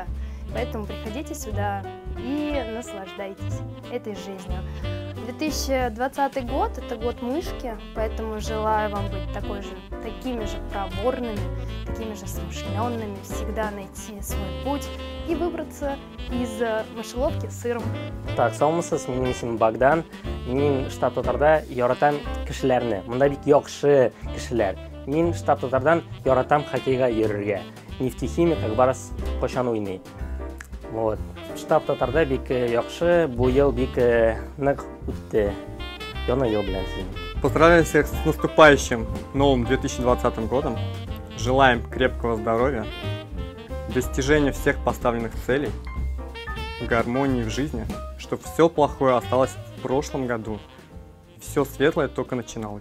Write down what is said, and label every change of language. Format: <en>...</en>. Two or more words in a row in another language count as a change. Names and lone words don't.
<ru>Поэтому приходите сюда и наслаждайтесь этой жизнью. 2020 год – это год мышки, поэтому желаю вам быть такими же проворными, такими же смышленными, всегда найти свой путь и выбраться из мышеловки с сыром. Так,</ru> <tt>саламатсыз, менің есімім Богдан. Мен штаб татарда яратам кешеләрне. Монда бик яхшы кешеләр. Мен штаб татардан яратам хоккейга йөрергә. Нефтехимик Акбарс кайчан уйный. Вот. Штаб татарда бик яхшы, бу ел бик нык үтте. Яна ел белән сине.</tt> <ru>Поздравляем всех с наступающим новым 2020 годом. Желаем крепкого здоровья, достижения всех поставленных целей, гармонии в жизни, чтобы все плохое осталось в прошлом году, все светлое только начиналось.</ru>